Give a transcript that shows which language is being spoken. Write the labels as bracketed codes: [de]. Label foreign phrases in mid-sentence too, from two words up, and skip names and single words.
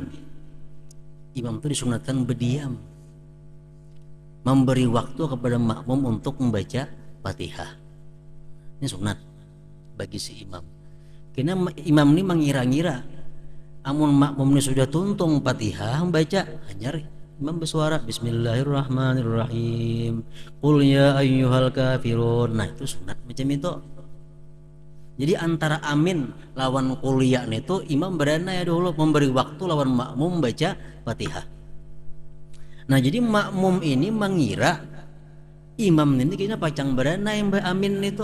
[id] Imam itu disunatkan berdiam, memberi waktu kepada makmum untuk membaca Fatihah. Ini sunat bagi si imam. [bjn] Karena imam ini mengira-ngira amun makmum ini sudah tuntung Fatihah baca hanya imam bersuara [ar] بسم الله الرحمن الرحيم قل يا أيها الكافرون. [id] Nah itu sunat macam itu. [bjn] Jadi antara amin lawan kuliah itu imam berana ya dulu memberi waktu lawan makmum baca Fatihah. Nah jadi makmum ini mengira imam ini kayaknya pacang berana yang amin itu.